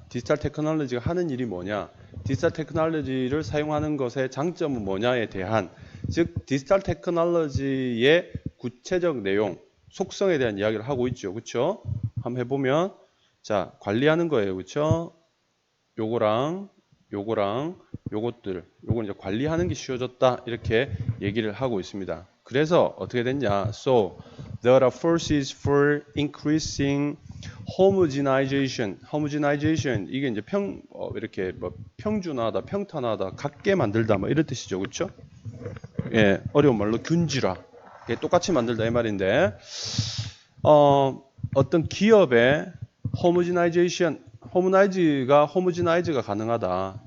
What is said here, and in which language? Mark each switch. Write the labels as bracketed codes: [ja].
[ko] 디지털 테크놀로지가 하는 일이 뭐냐? 디지털 테크놀로지를 사용하는 것의 장점은 뭐냐에 대한 즉 디지털 테크놀로지의 구체적 내용, 속성에 대한 이야기를 하고 있죠. 그렇죠? 한번 해보면 자, 관리하는 거예요. 그렇죠? 요거랑 요것들, 요건 이제 관리하는 게 쉬워졌다. 이렇게 얘기를 하고 있습니다. 그래서 어떻게 됐냐? [en] So there are forces for increasing homogenization. [ko] homogenization 이게 이제 이렇게 뭐 평준화하다, 평탄화하다, 같게 만들다 뭐 이런 뜻이죠. 그렇죠? 예, 어려운 말로 균질화. 똑같이 만들다 이 말인데 어떤 기업의 homogeniz가 가능하다.